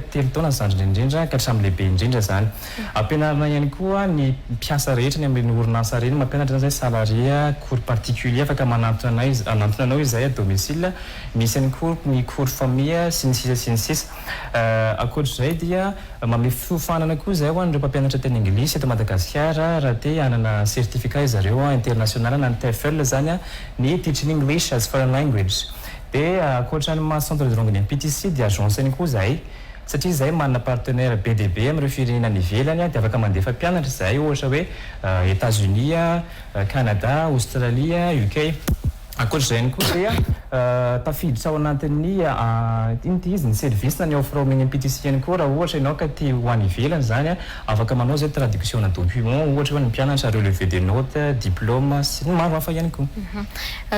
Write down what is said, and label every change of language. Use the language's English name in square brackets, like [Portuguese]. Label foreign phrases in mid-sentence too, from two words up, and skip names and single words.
[Malagasy] 3 taona zandrina indrindra ka hatramin'ny lehibe indrindra zany ampianarana ihany koa ny mpiasa rehetra ny amin'ny orinasa reny mampianatra zay salaria [French] cours particulier [Malagasy] afaka manantona anao izay [French] à domicile [Malagasy] misy ihany koa ny [French] cours famille [Malagasy] sy ny sisa ankoatr'izay dia mame fiofanana koa zay ho an'ireo mpampianatra teny anglisy eto Madagascar raha te hanana certificat izareo international na ny TEFL zany ny [English] teaching English as foreign language [Malagasy] dia ankoatrany ma [French] centre de langue [Malagasy] ny MPTC dia agence ihany koa zay satria zay manana partenaire BDB amin'ireo firenena ivelany dia afaka mandefa mpianatra zay ohatra hoe États-Unis Canada Australia UK ankoatr'izay ihany koa dia tafiditra ao anatin'ny inty izy ny service na ny offre amin'ny MPTC ihany koa raha ohatra ianao ka tia ho any ivelany zany afaka manao zay traduction na document ohatra hoe ny mpianatra [French] relevé des notes [Malagasy] diplôme sy ny maro hafa ihany koa